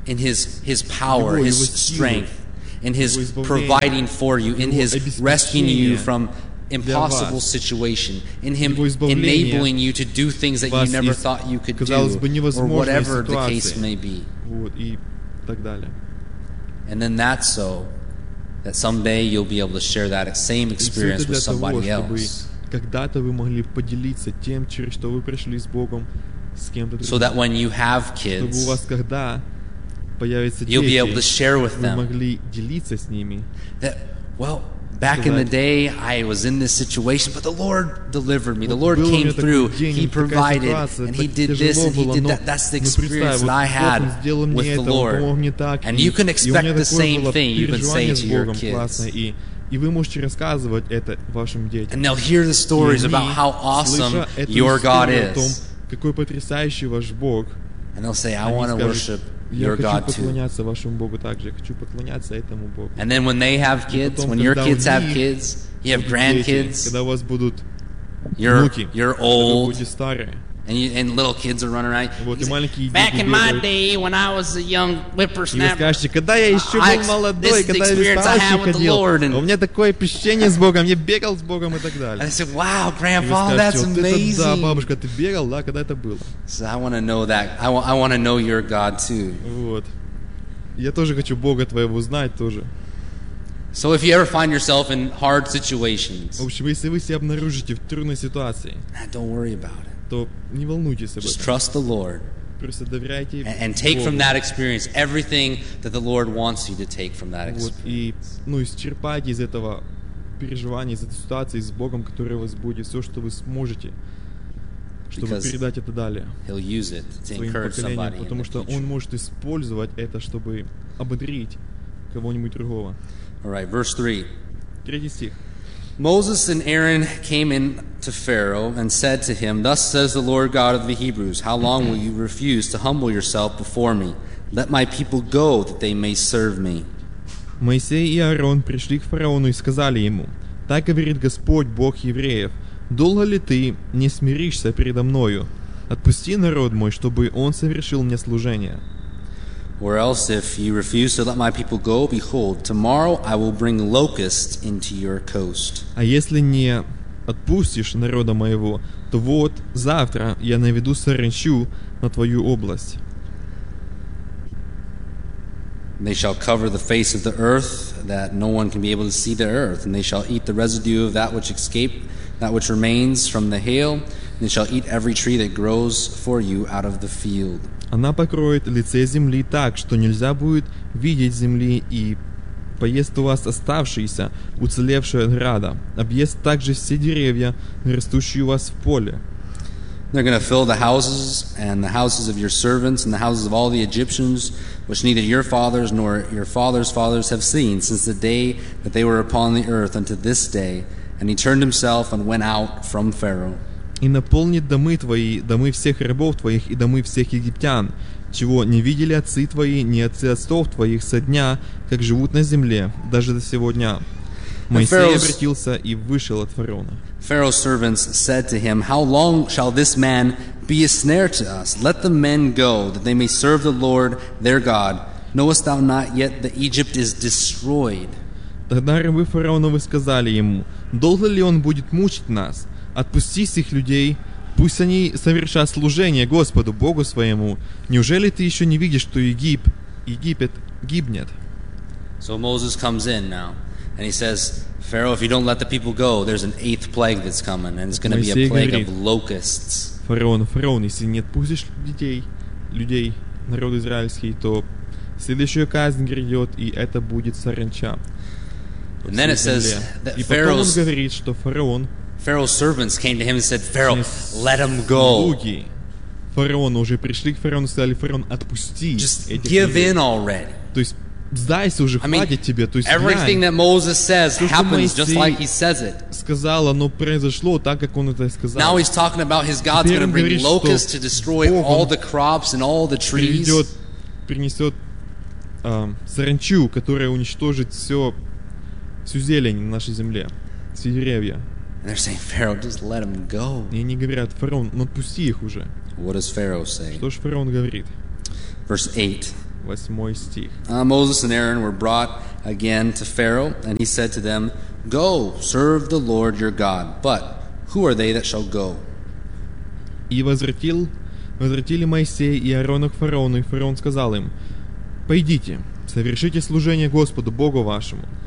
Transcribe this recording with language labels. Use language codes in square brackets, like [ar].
[en] in His power, His strength, in His providing for you, in His rescuing you from impossible situation, in Him enabling you to do things that you never thought you could do, or whatever the case may be. [ru] Вот, и так далее. [en] And then that's so that someday you'll be able to share that same experience with somebody [ru] того, [en] else. [ru] Когда-то вы могли поделиться тем, через что вы пришли с Богом, с кем-то другим. [en] So that when you have kids, [ru] чтобы у вас когда появятся дети, [en] you'll be able to share with them, [ru] вы могли делиться с ними. [en] That, well, back in the day, I was in this situation, but the Lord delivered me. The Lord came through. He provided, and He did this, and He did that. That's the experience that I had with the Lord. And you can expect the same thing you can say to your kids. [ru] И вы можете рассказывать это вашим детям. [en] And they'll hear the stories about how awesome your God is. [ru] Какой потрясающий ваш Бог. [en] And they'll say, I want to worship your God too. And then when they have kids, when your kids have kids, you have grandkids, you're old, and little kids are running around. Back in my day, when I was a young whippersnapper, this is the experience I had with the Lord. And I said, wow, Grandpa, that's amazing. So I want to know your God too. [ru] Я тоже хочу Бога твоего знать тоже. [en] So if you ever find yourself in hard situations, [ru] в общем, если вы себя обнаружите в трудной ситуации, [en] don't worry about it. [ru] То не волнуйтесь об этом. [en] Just trust the Lord. [ru] Просто доверяйте Богу. [en] And take from that experience everything that the Lord wants you to take from that experience. [ru] Вот, и, ну, исчерпайте из этого переживания, из этой ситуации с Богом, который у вас будет, все, что вы сможете. Чтобы передать это далее своим поколениям, потому что он может использовать это, чтобы ободрить кого-нибудь другого. [en] All right, verse 3. [ru] Третий стих. [en] Moses and Aaron came in to Pharaoh and said to him, "Thus says the Lord God of the Hebrews, how long will you refuse to humble yourself before me? Let my people go that they may serve me." [ru] Моисей и Аарон пришли к фараону и сказали ему: "Так говорит Господь, Бог евреев: Долго ли ты не смиришься передо мною? Отпусти народ мой, чтобы он совершил мне служение." [en] Or else, if you refuse to let my people go, behold, tomorrow I will bring locusts into your coast. [ru] А если не отпустишь народа моего, то вот завтра я наведу саранчу на твою область. [en] They shall cover the face of the earth, that no one can be able to see the earth, and they shall eat the residue of that which escaped. That which remains from the hail, they shall eat every tree that grows for you out of the field. [ru] Она покроет лице земли так, что нельзя будет видеть земли, и поест у вас оставшиеся, уцелевшие от града. Объест также все деревья, растущие у вас в поле. [en] They're going to fill the houses and the houses of your servants and the houses of all the Egyptians, which neither your fathers nor your fathers' fathers have seen since the day that they were upon the earth unto this day. And he turned himself and went out from Pharaoh. [ru] И наполнит домы твои, домы всех рабов твоих и домы всех египтян, чего не видели отцы твои, ни отцы отцов твоих со дня, как живут на земле, даже до сего дня. Моисей обратился и вышел от фараона. [en] Pharaoh's servants said to him, "How long shall this man be a snare to us? Let the men go, that they may serve the Lord their God. Knowest thou not yet that Egypt is destroyed?" [ru] Тогда рабы фараоновы сказали ему: "Долго ли он будет мучить нас? Отпусти сих людей, пусть они совершат служение Господу Богу своему. Неужели ты еще не видишь, что Египет гибнет?" [en] So Moses comes in now, and he says, "Pharaoh, if you don't let the people go, there's an eighth plague that's coming, and it's going to be a plague of locusts." [ru] Фараон, если не отпустишь людей, народ израильский, то следующая казнь грядет, и это будет саранча. [en] And then it says that Pharaoh's, [ru] говорит, что фараон, [en] Pharaoh's servants came to him and said, Pharaoh, let him go. [ru] Слуги фараона уже пришли к фараону и сказали, фараон, отпусти этих людей. [en] In already. [ru] То есть, сдайся уже, хватит тебе. То есть, [en] everything that Moses says happens just like he says it. [ru] Сказал, оно произошло так, как он это сказал. [en] Now he's talking about his God's going to bring locusts to destroy all the crops and all the trees. [ru] Придет, принесет саранчу, которая уничтожит все всю зелень на нашей земле, все деревья. [en] And they're saying, Pharaoh, just let him go. [ru] И они говорят, фараон, ну отпусти их уже. [en] What does Pharaoh say? [ru] Что ж фараон говорит? [en] Verse 8. [ru] Восьмой стих. [en] Moses and Aaron were brought again to Pharaoh, and he said to them, go, serve the Lord your God. But who are they that shall go? [ru] И возвратили Моисея и Аарона к фараону, и фараон сказал им, пойдите, совершите служение Господу, Богу вашему.